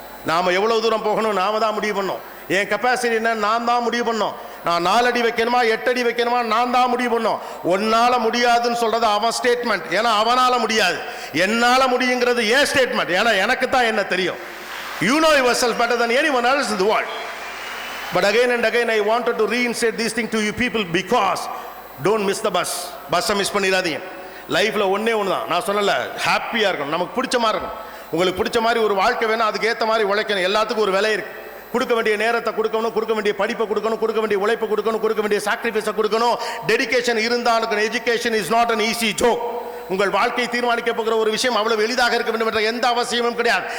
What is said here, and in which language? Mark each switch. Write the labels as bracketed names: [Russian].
[Tamil] நாம் எவ்வளோ தூரம் போகணும் நாம தான் முடிவு பண்ணோம். என் கெப்பாசிட்டி என்ன நான் தான் முடிவு பண்ணோம். நான் 4 அடி வைக்கணுமா 8 அடி வைக்கணுமா நான் தான் முடிவு பண்ணோம். ஒன்னால முடியாதுன்னு சொல்றது அவன் ஸ்டேட்மெண்ட், ஏன்னா அவனால முடியாது. என்னால முடியுங்கிறது ஏன் ஸ்டேட்மெண்ட், ஏன்னா எனக்கு தான் என்ன தெரியும். [English] You know yourself better than anyone else in the world. But again and again I wanted to reinstate these things to you people because don't miss the bus. [Tamil] பஸ்ஸை மிஸ் பண்ணிடாதீங்க. லைஃப்பில் ஒன்றே ஒன்று தான், நான் சொன்னல, ஹாப்பியாக இருக்கணும், நமக்கு பிடிச்ச மாதிரி இருக்கணும். உங்களுக்கு பிடிச்ச மாதிரி ஒரு வாழ்க்கை வேணும், அதுக்கு ஏற்ற மாதிரி உழைக்கணும். எல்லாத்துக்கும் ஒரு விலை இருக்குது. கொடுக்க வேண்டிய நேரத்தை கொடுக்கணும், கொடுக்க வேண்டிய படிப்பை கொடுக்கணும், கொடுக்க வேண்டிய உழைப்பை கொடுக்கணும், கொடுக்க வேண்டிய சாக்ரிஃபைஸை கொடுக்கணும். டெடிகேஷன் இருந்தால் [English] Education is not an easy joke. [Tamil] உங்கள் வாழ்க்கையை தீர்மானிக்க போகிற ஒரு விஷயம் அவ்வளவு எளிதாக இருக்க வேண்டும் என்ற எந்த அவசியமும் கிடையாது.